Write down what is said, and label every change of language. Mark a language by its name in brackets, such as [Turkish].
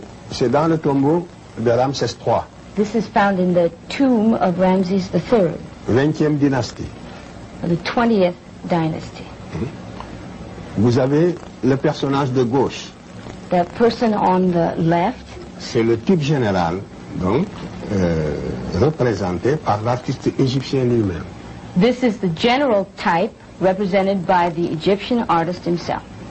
[French] C'est dans le tombeau de Ramsès III. [English] This is found in the tomb of Ramses III. [French] 20e dynastie. [English] The 20th dynasty. [French] Vous avez le personnage de gauche. [English] The person on the left. [French] C'est le type général, donc, représenté par l'artiste égyptien lui-même. [English] This is the general type represented by the Egyptian artist himself.